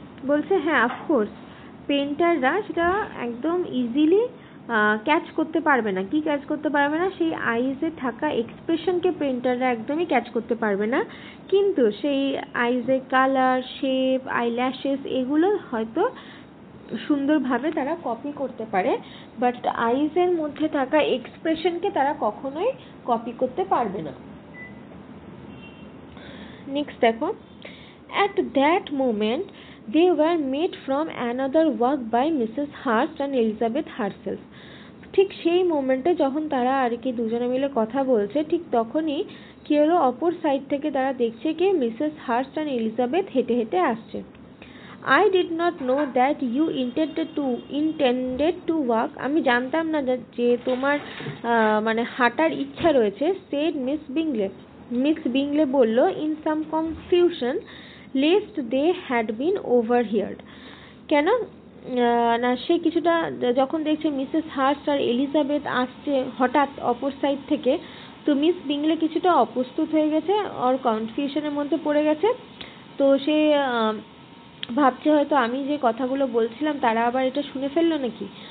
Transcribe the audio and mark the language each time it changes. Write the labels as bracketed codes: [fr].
[bn] বলছে হ্যাঁ, অফকোর্স পেন্টাররা সেটা একদম ইজিলি ক্যাচ করতে পারবে না। কি ক্যাচ করতে পারবে না, সেই আইজে থাকা এক্সপ্রেশনকে পেন্টাররা একদমই ক্যাচ করতে পারবে না, কিন্তু সেই আইজের কালার, শেপ, আই ল্যাশেস এগুলো হয়তো সুন্দরভাবে তারা কপি করতে পারে, বাট আইজের মধ্যে থাকা এক্সপ্রেশনকে তারা কখনোই কপি করতে পারবে না। [en] Next দেখো, at that moment they were made from another work by Mrs. Hurst and Elizabeth herself। [bn] ঠিক সেই মোমেন্টে যখন তারা আর কি দুজনে মিলে কথা বলছে, ঠিক তখনই কি হলো, অপর সাইড থেকে তারা দেখছে কি মিসেস হার্স্ট অ্যান্ড এলিজাবেথ হেঁটে হেঁটে আসছে। [en] I did not know that you intended to walk, আমি জানতাম না যে তোমার মানে হাঁটার ইচ্ছা রয়েছে, said Miss Bingley। Miss Bingley বলল in some confusion lest they had been overheard। [bn] কেন না, সে কিছুটা যখন দেখছে মিসেস হার্স্ট আর এলিজাবেথ আসছে হঠাৎ অপর সাইড থেকে, তো মিস বিংলে কিছুটা অপ্রস্তুত হয়ে গেছে, ওর কনফিউশনের মধ্যে পড়ে গেছে। তো সে ভাবছে হয়তো আমি যে কথাগুলো বলছিলাম তারা আবার এটা শুনে ফেললো নাকি।